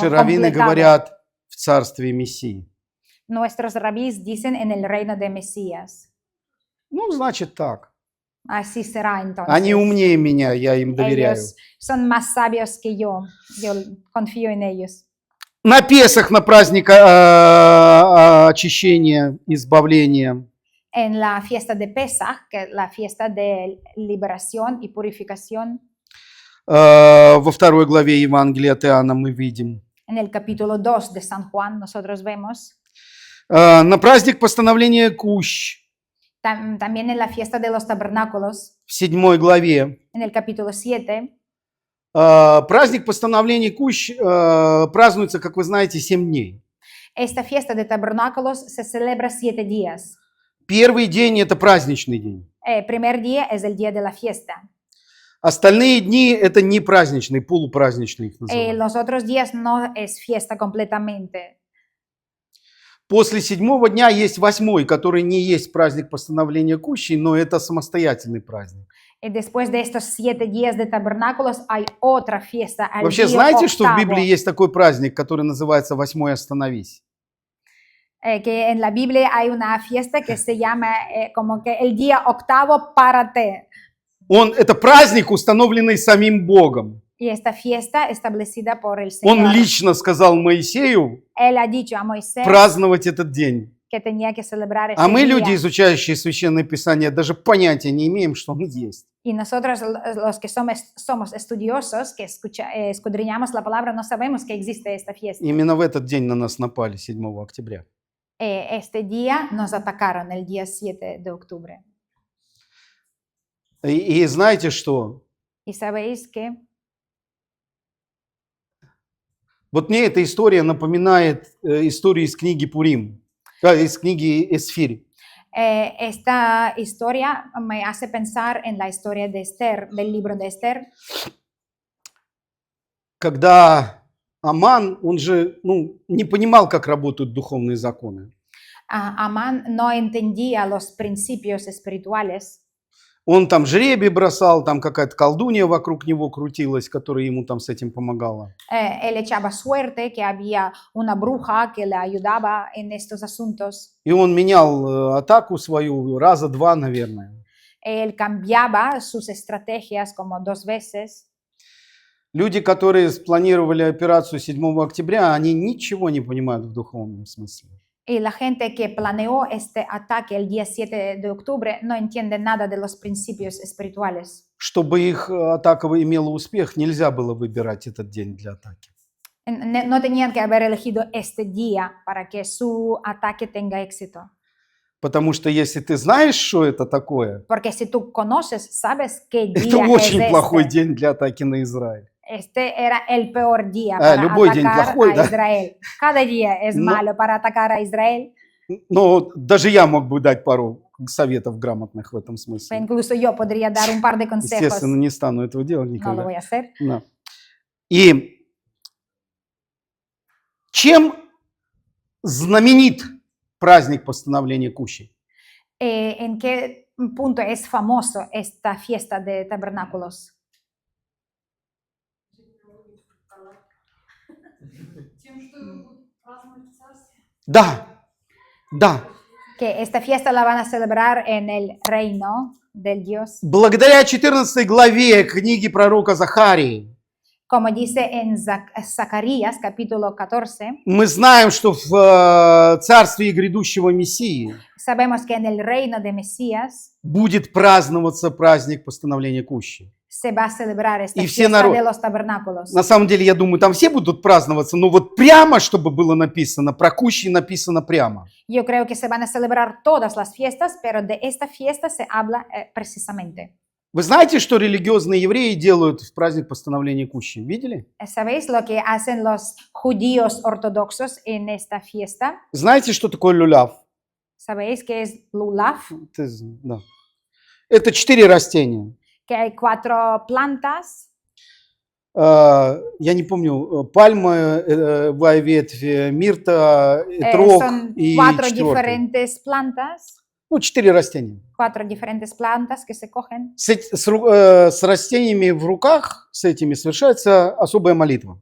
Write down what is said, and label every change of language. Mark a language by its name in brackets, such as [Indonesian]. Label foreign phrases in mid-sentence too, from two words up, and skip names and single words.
[Spanish] como [Russian] раввины [Spanish] completado. [Russian] говорят в царстве Мессии. [Spanish] Nuestros rabís dicen en el reino de Mesías. [Russian] Ну, значит так. [Spanish] Así será entonces. [Russian] Они умнее меня, я им доверяю. [Spanish] Ellos son más sabios que yo confío en ellos. [Russian] На Песах, на праздник очищения, избавления, [Spanish] En la fiesta de Pesach, que es la fiesta de liberación y purificación, [Russian] во 2 главе Евангелия от Иоанна мы видим. [Spanish] en el capítulo 2 de San Juan nosotros vemos, [Russian] На праздник постановления Кущ [Spanish] también en la fiesta de los tabernáculos, [Russian] в 7 главе. [Spanish] en el capítulo 7, [Russian] Праздник постановления Кущ празднуется, как вы знаете, 7 дней. [Spanish] esta fiesta de tabernáculos se celebra 7 días. [Russian] Первый день – это праздничный день. [Spanish] Primer día es el día de la fiesta. [Russian] Остальные дни – это не праздничные, полупраздничные их называют. [Spanish] Los otros días no es fiesta completamente. [Russian] После 7-го дня есть 8-й, который не есть праздник постановления Кущи, но это самостоятельный праздник. [Spanish] Y después de estos 7 días de tabernáculos hay otra fiesta. Al [Russian] Вообще, [Spanish] día [Russian] знаете, что в [Spanish] octavo. [Russian] Библии есть такой праздник, который называется «Восьмой остановись»? [Spanish] Que en la Biblia hay una fiesta que se llama como que el día octavo párate. [Russian] Это праздник, установленный самим Богом. [Spanish] Y esta fiesta establecida por el Señor. [Russian] Он лично сказал Моисею [Spanish] Él ha dicho a Moisés [Russian] праздновать этот день. [Spanish] que tenía que celebrar este [Russian] А мы, [Spanish] día. [Russian] люди, изучающие Священное Писание, даже понятия не имеем, что он есть. [Spanish] Y nosotros, los que somos estudiosos, que escudriñamos la palabra, no sabemos que existe esta fiesta. [Russian] Именно в этот день на нас напали, 7 октября. [Spanish] Este día nos atacaron el día 7 de octubre. [Russian] И знаете что? [Spanish] Y sabéis que [Russian] Вот мне эта история напоминает историю из книги Пурим, из книги Эсфирь. [Spanish] esta historia me hace pensar en la historia de Esther, del libro de Esther. [Russian] Когда Аман, он же не понимал, как работают духовные законы. [Spanish] Amán no entendía los principios espirituales. [Russian] Он там жребий бросал, там какая-то колдунья вокруг него крутилась, которая ему там с этим помогала. [Spanish] Él echaba suerte que había una bruja que le ayudaba en estos asuntos. [Russian] И он менял атаку свою раза 2, наверное. [Spanish] Él cambiaba sus estrategias como 2 veces. [Russian] Люди, которые спланировали операцию 7 октября, они ничего не понимают в духовном смысле. [Spanish] Y la gente que planeó este ataque el día 7 de octubre no entiende nada de los principios espirituales. [Russian] Чтобы их атака имела успех, нельзя было выбирать этот день для атаки. [Spanish] No tenían que haber elegido este día para que su ataque tenga éxito. [Russian] Потому что если ты знаешь, что это такое, [Spanish] Porque si tú conoces, sabes qué [Russian] это [Spanish] día es [Russian] очень плохой [Spanish] este. [Russian] день для атаки на Израиль. [Spanish] Este era el peor día para [Russian] любой день [Spanish] atacar [Russian] плохой, [Spanish] a [Russian] да? [Spanish] Israel. Cada día es No. malo para atacar a Israel. [Russian] Но даже я мог бы дать пару советов грамотных в этом смысле. [Spanish] Incluso yo podría dar un par de consejos. [Russian] Естественно, не стану этого делать [Spanish] No lo [Russian] никогда. [Spanish] voy a hacer. [Russian] Да. И чем знаменит праздник постановления Кущи? [Spanish] ¿En qué punto es famoso esta fiesta de tabernáculos? [Russian] Да, да. [Spanish] Que esta fiesta la van a celebrar en el reino del Dios. [Russian] Благодаря 14 главе книги пророка Захарии [Spanish] Como dice en Zacarías capítulo 14, [Russian] мы знаем, что в царстве грядущего Мессии [Spanish] sabemos que en el reino de Mesías [Russian] будет праздноваться праздник постановления Кущи. [Spanish] se va a celebrar esta [Russian] Y все [Spanish] fiesta [Russian] народ- [Spanish] de los tabernáculos. [Russian] На самом деле, я думаю, там все будут праздноваться, но вот прямо, чтобы было написано, про Кущи написано прямо. [Spanish] Yo creo que se van a celebrar todas las fiestas, pero de esta fiesta se habla precisamente. [Russian] Вы знаете, что религиозные евреи делают в праздник постановления Кущи? Видели? [Spanish] ¿Sabéis lo que hacen los judíos ortodoxos en esta fiesta? [Russian] Знаете, что такое люляв? [Spanish] ¿Sabéis qué es lulav? [Russian] Да. Это 4 растения. [Spanish] Que hay 4 plantas, [Russian] Я не помню, пальма, ветвь, мирта, трог [Spanish] son [Russian] и [Spanish] 4 [Russian] четвертый. [Spanish] diferentes plantas, [Russian] Ну, 4 растения. [Spanish] 4 diferentes plantas que se cogen. [Russian] С растениями в руках, с этими, совершается особая молитва.